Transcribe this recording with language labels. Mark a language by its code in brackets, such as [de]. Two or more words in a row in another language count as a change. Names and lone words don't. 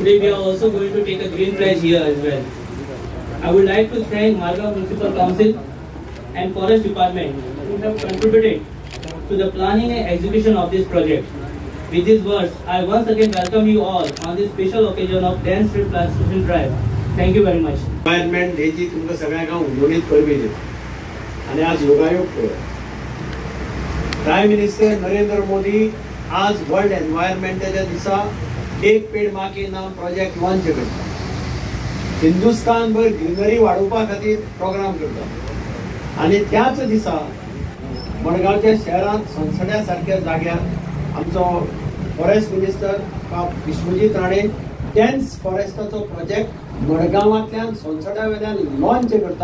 [en] Today we are also going to take a green pledge here as well. I would like to thank Margao Municipal Council and Forest Department who have contributed to the planning and execution of this project. With these words, I once again welcome you all on this special occasion of dense tree plantation drive. Thank you very much. [kok] एनवायरमेंट डेची तुमकां सगळ्यांक उलोवणीत करपी आनी आज योगायोग [en] Prime Minister [kok] नरेंद्र मोदी आज वर्ल्ड एनवायरमेंटाच्या दिसा एक पेड मा के नाम प्रोजेक्ट लॉन्च करता. हिंदुस्तान भर ग्रीनरी वाडोवपा खातीर प्रोग्राम करता आनी त्याच दिसा मडगांवच्या शहरांत संसड्या सारक्या जाग्यार आमचो फॉरेस्ट मिनिस्टर विश्वजीत राणे डेन्स फॉरेस्टाचो प्रोजेक्ट मडगांवांतल्यान संसड्या वेल्यान लॉन्च करता.